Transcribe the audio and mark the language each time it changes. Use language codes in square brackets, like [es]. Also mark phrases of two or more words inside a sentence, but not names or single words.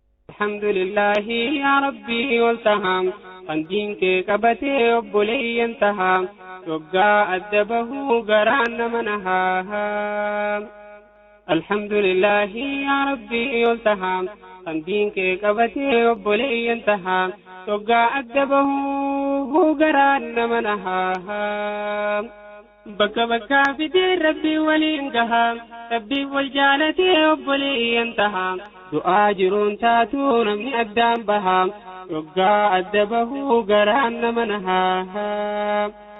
[ar] الحمد لله يا ربي والتهام. [om] Kan diin kee qabatee obboleeyyan tahaa. Yoggaa adda bahuu garaan nama nahaa. [ar] الحمد لله يا ربي والتهام. [om] Kan diin kee qabatee obboleeyyan tahaa. Yoggaa adda bahuu garaan nama nahaa. Bakka bakkaa fidee Rabbii waliin gahaa. Rabbii wal jaalatee obboleeyyan tahaa. Du'aa jiruun taatuu namni addaan bahaa. Yoggaa adda bahuu garaan nama nahaa.